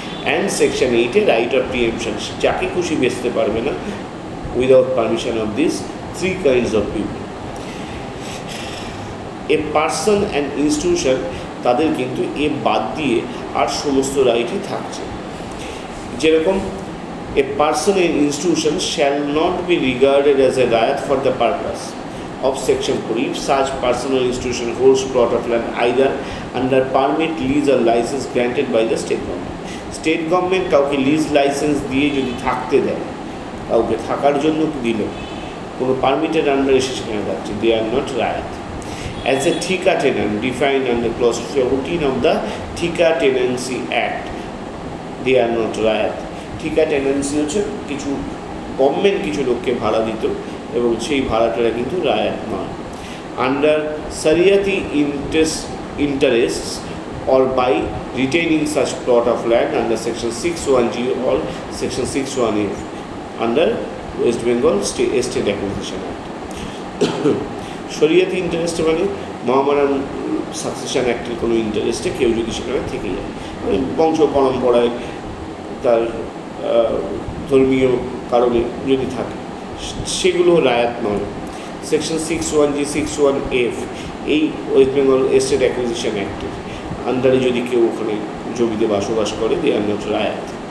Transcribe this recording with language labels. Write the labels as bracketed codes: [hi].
[en] and section 8 right of preemption, [bn] যাকে খুশি বেচতে পারবে না [en] Without permission of this 3 kinds of people. A person and institution, [bn] তাদের কিন্তু এ বাদ দিয়ে আর সমস্ত রাইটই থাকছে। [en] যেরকম a person and institution shall not be regarded as a rayat for the purpose of section 4 if such person or institution holds plot of land either under permit, lease or license granted by the state government. [bn] State government কাউকে lease licence দিয়ে যদি থাকতে দেয়, কাউকে থাকার জন্য দিল, কোনো পারমিটেড আন্ডার এসে সেখানে থাকছে, [en] they are not rayat. As a ঠিকা tenant defined under clause 14 of the ঠিকা Tenancy Act, they are not rayat. [bn] ঠিকা টেনেন্সি হচ্ছে কিছু গভর্নমেন্ট কিছু লোককে ভাড়া দিত এবং সেই ভাড়াটারা কিন্তু রায়ত নয়। [en] Under সারিয়াতি interest or by retaining such plot of land under section 6(1)(g) or section 6(1)(f) under West Bengal Estate Acquisition Act. [bn] শরিয়াতি interest মানে মহামারান সাকসেশন অ্যাক্টের কোনো ইন্টারেস্টে কেউ যদি সেখানে থেকে যায়, মানে বংশ পরম্পরায় তার ধর্মীয় কারণে যদি থাকে, সেগুলো রায়াত নয়। সেকশন 61G 61F এই ওয়েস্ট বেঙ্গল এস্টেট অ্যাকুইজিশন অ্যাক্টের আন্ডারে যদি কেউ ওখানে জমিতে বসবাস করে, [en] They are not রায়াত।